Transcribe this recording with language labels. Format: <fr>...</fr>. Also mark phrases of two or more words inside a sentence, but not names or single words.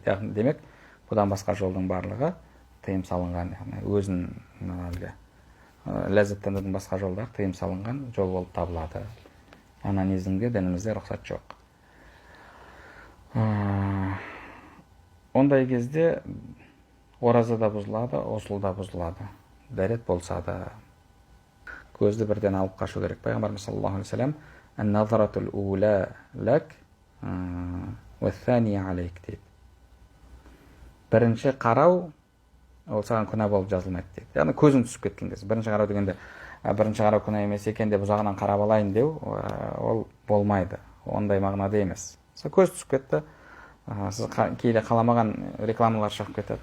<kk>Демек, бұдан басқа жолдың барлығы тыйым салынған, өзін ләззаттанудың басқа жолдар тыйым салынған жол болып табылады. Анонизмге дінімізде рұқсат жоқ. Ондай кезде ораза да бұзылады, осыл да бұзылады. Дәрет болса да. Көзді бірден алып қашу керек. Пайғамбарымыз</kk> <ar>صلى الله عليه وسلم النظرة الأولى لك والثانية عليك</ar> <kk>дейді. бірінші қарау ол саған күнә болып жазылмайды дейді. Яғни көзің түсіп кеткен кезде. Бірінші қарау дегенде бірінші қарау күнә емес екен деп ұзағынан қарап алайын деу, ол болмайды. Ондай мағынада емес. Көз түсіп кетті, сіз кейде қаламаған рекламалар шығып кетеді.</kk>